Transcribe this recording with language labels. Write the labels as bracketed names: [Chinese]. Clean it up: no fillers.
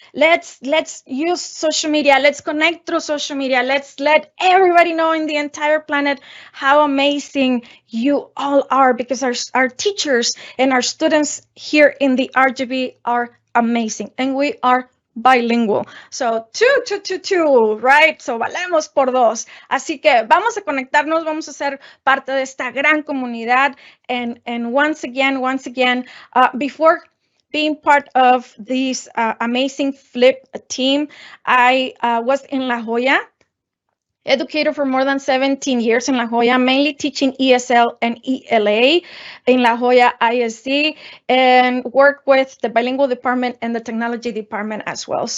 [English] Let's use social media. Let's connect through social media. Let's let everybody know in the entire planet how amazing you all are, because our teachers and our students here in the RGB are amazing, and we are bilingual. So, two, right? So, [Spanish] valemos por dos. Así que vamos a conectarnos, vamos a ser parte de esta gran comunidad. [English] And once again, before being part of this amazing Flip team, I was in La Jolla, educator for more than 17 years in La Jolla, mainly teaching ESL and ELA in La Jolla ISD, and work with the bilingual department and the technology department as well.